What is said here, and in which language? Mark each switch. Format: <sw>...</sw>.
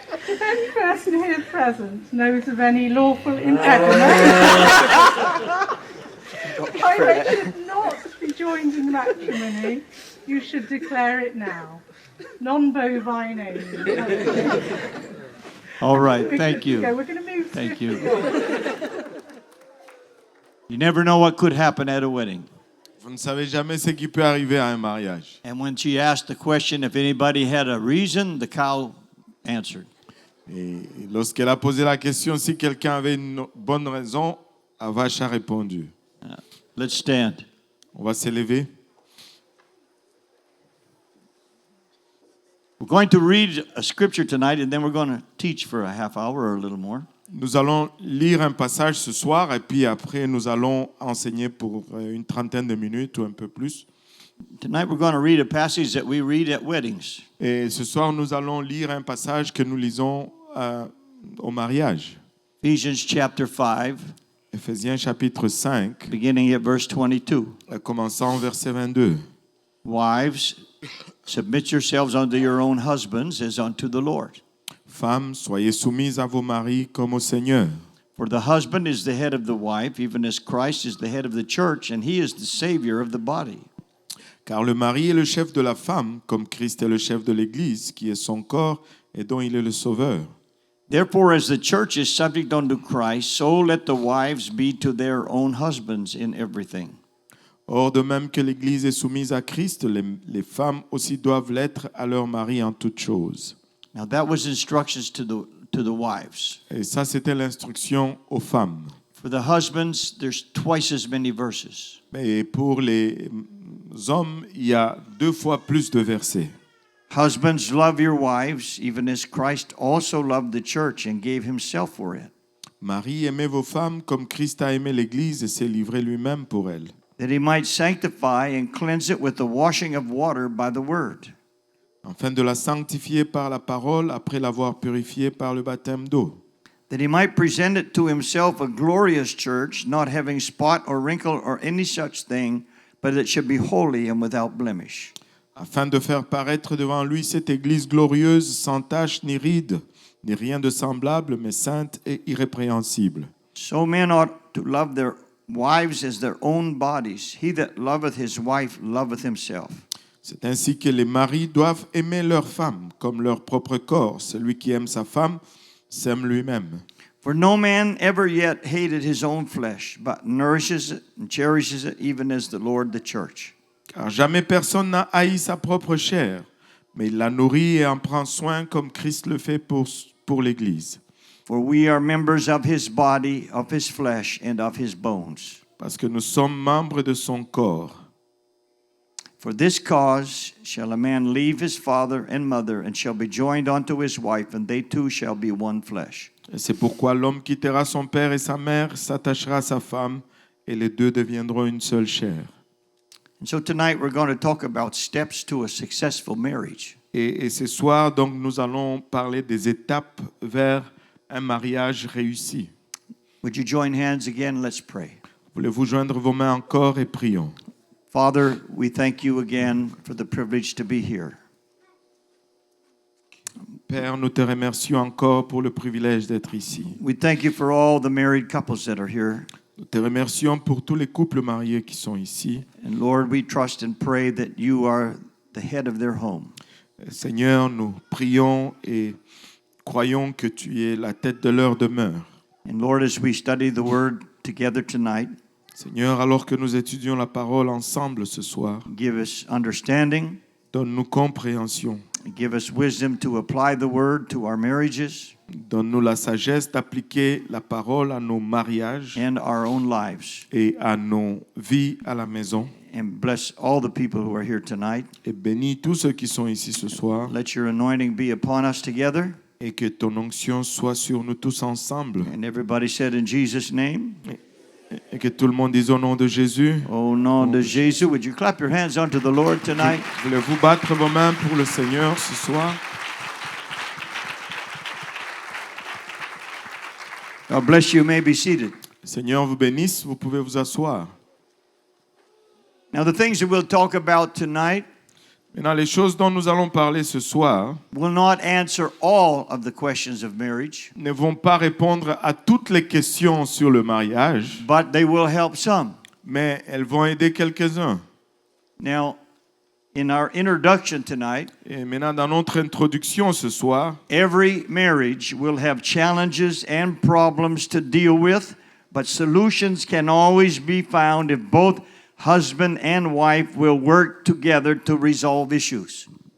<en>If any person here present knows of any lawful impediment by which should not be joined in matrimony, you should declare it now. Non-bovine only. All right. Thank Okay, you. we're going to move Thank swiftly you. on. You never know what could happen at a wedding.</en> <fr>Vous ne savez jamais ce qui peut arriver à un mariage.</fr> <en>And when she asked the question if anybody had a reason, the cow answered.</en> <fr>Et lorsqu'elle a posé la question si quelqu'un avait une bonne raison, la vache a répondu.</fr> <en>Let's stand.</en> <fr>On va s'élever.</fr> <en>We're going to read a scripture tonight, and then we're going to teach for a half hour or a little more.</en> <fr>Nous allons lire un passage ce soir et puis après nous allons enseigner pour une trentaine de minutes ou un peu plus.</fr> <en>Tonight we're going to read a passage that we read at weddings.</en> <fr>Et ce soir nous allons lire un passage que nous lisons au mariage.</fr> <en>Ephesians chapter 5,</en> <fr>Éphésiens chapitre 5,</fr> <en>beginning at verse 22.</en> <fr>commençant au verset 22.</fr> <en>Wives, submit yourselves unto your own husbands as unto the Lord.</en> <fr>Femmes, soyez soumises à vos maris comme au Seigneur.</fr> <en>For the husband is the head of the wife, even as Christ is the head of the church, and he is the Savior of the body.</en> <fr>Car le mari est le chef de la femme, comme Christ est le chef de l'Église, qui est son corps et dont il est le sauveur.</fr> <en>Therefore, as the church is subject unto Christ, so let the wives be to their own husbands in everything.</en> <fr>Or, de même que l'Église est soumise à Christ, les femmes aussi doivent l'être à leur mari en toutes choses.</fr> <en>Now that was instructions to the wives.</en> <fr>Et ça, c'était l'instruction aux femmes.</fr> <en>For the husbands, there's twice as many verses.</en> <fr>Mais pour les hommes, il y a 2 fois plus de versets.</fr> <en>Husbands, love your wives, even as Christ also loved the church and gave himself for it,</en> <fr>Marie, aimez vos femmes comme Christ a aimé l'Église et s'est livré lui-même pour elle,</fr> <en>that he might sanctify and cleanse it with the washing of water by the word,</en> <fr>afin de la sanctifier par la parole après l'avoir purifiée par le baptême d'eau,</fr> <en>that he might present it to himself a glorious church, not having spot or wrinkle or any such thing, but it should be holy and without blemish.</en> <fr>afin de faire paraître devant lui cette Église glorieuse, sans tache ni ride, ni rien de semblable, mais sainte et irrépréhensible.</fr> <en>So men ought to love their wives as their own bodies. He that loveth his wife loveth himself.</en> <fr>C'est ainsi que les maris doivent aimer leurs femmes comme leur propre corps. Celui qui aime sa femme s'aime lui-même.</fr> <en>For no man ever yet hated his own flesh, but nourishes it and cherishes it, even as the Lord the church.</en> <fr>Car jamais personne n'a haï sa propre chair, mais il la nourrit et en prend soin comme Christ le fait pour l'Église.</fr> <en>For we are members of his body, of his flesh, and of his bones.</en> <fr>Parce que nous sommes membres de son corps.</fr> <en>For this cause shall a man leave his father and mother, and shall be joined unto his wife, and they two shall be one flesh.</en> <fr>Et c'est pourquoi l'homme quittera son père et sa mère, s'attachera à sa femme, et les deux deviendront une seule chair.</fr> <en>And so tonight we're going to talk about steps to a successful marriage.</en> <fr>Et ce soir, donc, nous allons parler des étapes vers un mariage réussi.</fr> <en>Would you join hands again? Let's pray.</en> <fr>Voulez-vous joindre vos mains encore et prions.</fr> <en>Father, we thank you again for the privilege to be here.</en> <fr>Père, nous te remercions encore pour le privilège d'être ici.</fr> <en>We thank you for all the married couples that are here.</en> <fr>Nous te remercions pour tous les couples mariés qui sont ici.</fr> <en>And Lord, we trust and pray that you are the head of their home.</en> <fr>Seigneur, nous prions et croyons que tu es la tête de leur demeure.</fr> <en>And Lord, as we study the word together tonight,</en> <fr>Seigneur, alors que nous étudions la parole ensemble ce soir,</fr> <en>give us understanding,</en> <fr>donne-nous compréhension.</fr> <en>give us wisdom to apply the word to our marriages</en> <fr>Donne-nous la sagesse d'appliquer la parole à nos mariages</fr> <en>and our own lives.</en> <fr>et à nos vies à la maison.</fr> <en>And bless all the people who are here tonight.</en> <fr>Et bénis tous ceux qui sont ici ce soir.</fr> <en>Let your anointing be upon us together.</en> <fr>Et que ton onction soit sur nous tous ensemble.</fr> <en>And everybody said in Jesus' name.</en> <fr>Et que tout le monde dise au nom de Jésus. Au nom de Jésus.</fr> <en>Would you clap your hands unto the Lord tonight?</en> <fr>Voulez-vous battre vos mains pour le Seigneur ce soir?</fr> <en>God bless you. You may be seated.</en> <fr>Le Seigneur vous bénisse, vous pouvez vous asseoir.</fr> <en>Now the things that we'll talk about tonight</en> <fr>Maintenant, les choses dont nous allons parler ce soir</fr> <en>will not answer all of the questions of marriage,</en> <fr>ne vont pas répondre à toutes les questions sur le mariage,</fr> <en>but they will help some.</en> <fr>mais elles vont aider quelques-uns.</fr> <en>Now, in our introduction tonight,</en> <fr>Et maintenant, dans notre introduction ce soir,</fr> <en>every marriage will have challenges and problems to deal with, but solutions can always be found if both husband and wife will work together to resolve issues.</en>